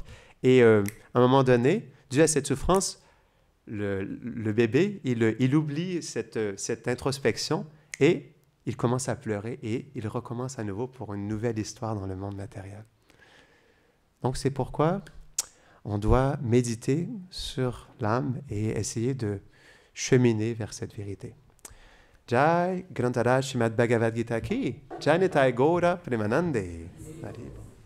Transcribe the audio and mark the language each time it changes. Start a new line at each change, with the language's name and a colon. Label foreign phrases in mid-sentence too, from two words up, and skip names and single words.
French: Et à un moment donné, dû à cette souffrance, le bébé, il oublie cette introspection et il commence à pleurer et il recommence à nouveau pour une nouvelle histoire dans le monde matériel. Donc c'est pourquoi on doit méditer sur l'âme et essayer de cheminer vers cette vérité.
Hindi: जय ग्रन्थराज श्रीमद् भगवद् गीता की, जय निताई गौर प्रेमानन्दे.